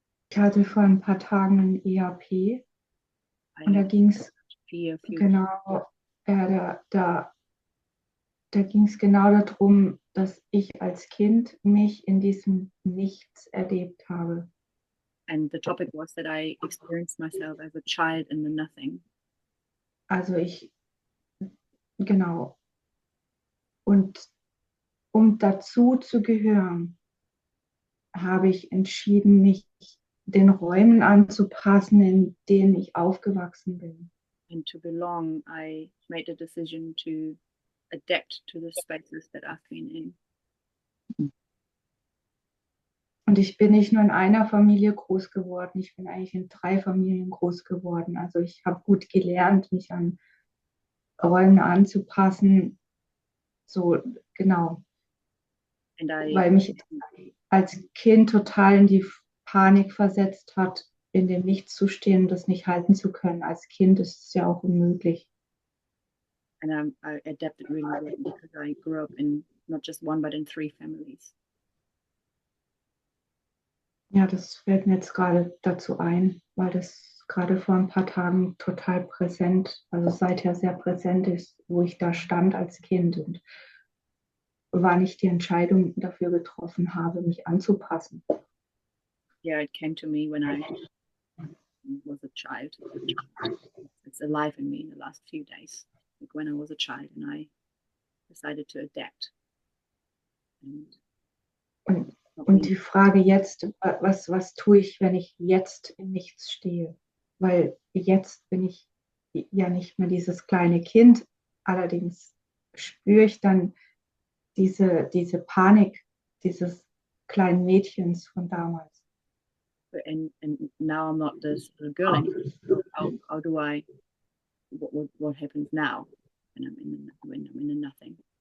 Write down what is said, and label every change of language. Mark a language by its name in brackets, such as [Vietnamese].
[German] Ich hatte vor ein paar Tagen ein EAP und da ging es genau, da ging es genau darum, dass ich als Kind mich in diesem Nichts erlebt habe. [English] And the topic was that I experienced myself as a child in the nothing. [German] Also genau. Und um dazu zu gehören, habe ich entschieden, mich den Räumen anzupassen, in denen ich aufgewachsen bin. [English] And to belong, I made a decision to adapt to the spaces that I've been in. [German] Und ich bin nicht nur in einer Familie groß geworden, ich bin eigentlich in 3 Familien groß geworden. Also ich habe gut gelernt, mich an Räume anzupassen. So, genau. Weil mich als Kind total in die Panik versetzt hat, in dem Nichts zu stehen und das nicht halten zu können. Als Kind ist es ja auch unmöglich. [English] And I adapted really well because I grew up in not just one, but in 3 families. [German] Ja, das fällt mir jetzt gerade dazu ein, weil das gerade vor ein paar Tagen total präsent, also seither sehr präsent ist, wo ich da stand als Kind und wann ich die Entscheidung dafür getroffen habe, mich anzupassen. [English] Yeah, it came to me when I was a child. It's alive in me in the last few days, like when I was a child and I decided to adapt. [German] Und die Frage jetzt, was tue ich, wenn ich jetzt im Nichts stehe? Weil jetzt bin ich ja nicht mehr dieses kleine Kind, allerdings spüre ich dann diese Panik dieses kleinen Mädchens von damals. [English] And now I'm not this little girl anymore. So how do I? What happens now when I'm in the nothing?